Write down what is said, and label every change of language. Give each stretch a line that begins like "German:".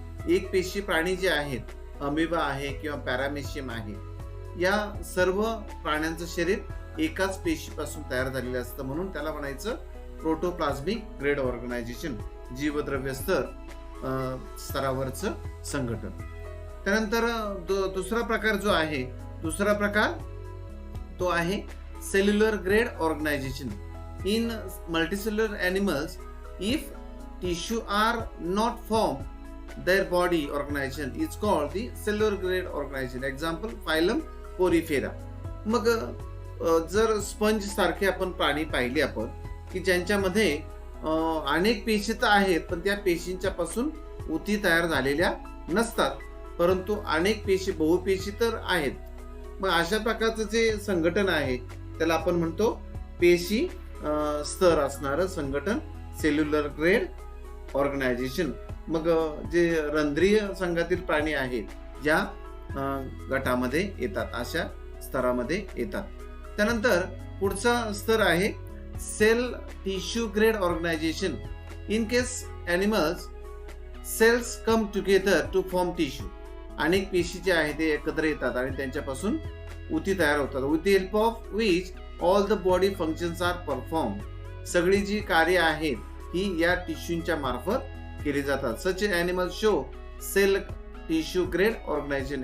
Marathi: एक पेशी प्राणी जे आहेत अमिबा आहे किंवा पॅरामेशियम आहे या सर्व प्राण्यांचं शरीर एकाच पेशीपासून तयार झालेलं असतं म्हणून त्याला म्हणायचं प्रोटोप्लाझ्मिक ग्रेड ऑर्गनायझेशन, जीवद्रव्य स्तरावरचं संघटन. त्यानंतर दुसरा प्रकार जो आहे दुसरा प्रकार तो आहे cellular grade organisation.
English: In multicellular animals if tissue are not formed their body organization is called the cellular grade organization. Example phylum Porifera.
Marathi: मग जर स्पंज सारखे आपण प्राणी पाहिले आपण की ज्यांच्यामध्ये अनेक पेशी तर आहेत पण त्या पेशींच्या पासून उती तयार झालेल्या नसतात परंतु अनेक पेशी बहुपेशी तर आहेत. मग अशा प्रकारचं जे संघटन आहे त्याला आपण म्हणतो पेशी स्तर असणारं संघटन सेल्युलर ग्रेड ऑर्गनायझेशन. मग जे रंध्रीय संघातील प्राणी आहेत या गटामध्ये येतात, अशा स्तरामध्ये येतात. त्यानंतर पुढचा स्तर आहे sale tissue grade organisation.
English: In case animals cells come together to form tissue.
Marathi: अनेक पेशी जे आहेत ते एकत्र येतात आणि त्यांच्यापासून उती तयार होतात.
English: With the help of which all the body functions are perform.
Marathi: सगळी जी कार्य आहेत ही या टिश्यूच्या मार्फत केली जातात.
English: Such animal show cell tissue grade organization.